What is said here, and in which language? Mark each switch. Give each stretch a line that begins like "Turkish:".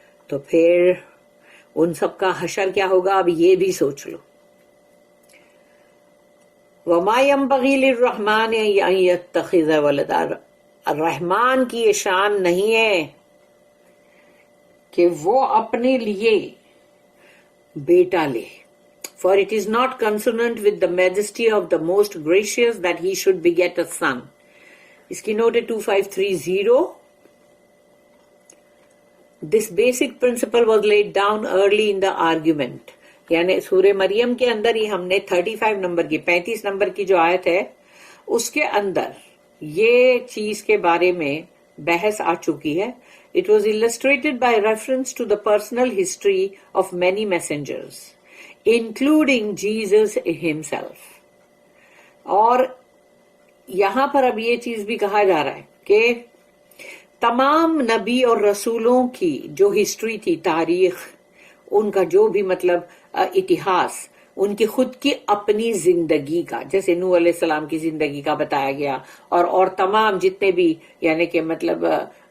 Hindi: तो फिर उन सब का हशर क्या होगा, अब ये भी सोच लो।
Arabic: वमा यंबगी लिर्रहमान अन यत्तखिज़ वलदा,
Hindi: रहमान की ये शान नहीं है कि वो अपने लिए बेटा ले।
English: For it is not consonant with the majesty of the most gracious that he should beget a son.
Hindi: इसकी नोट है 2530.
English: This basic principle was laid down early in the argument.
Hindi: यानी सूर्य मरियम के अंदर ही हमने 35 नंबर की 35 नंबर की जो आयत है उसके अंदर ये चीज के बारे में बहस आ चुकी है.
English: It was illustrated by reference to the personal history of many messengers, including Jesus himself.
Hindi: और यहां पर अब ये चीज भी कहा जा रहा है कि तमाम नबी और रसूलों की जो हिस्ट्री थी, तारीख, उनका जो भी मतलब इतिहास, उनकी खुद की अपनी जिंदगी का, जैसे नूह अलैहिस्सलाम की जिंदगी का बताया गया, और तमाम जितने भी यानी कि मतलब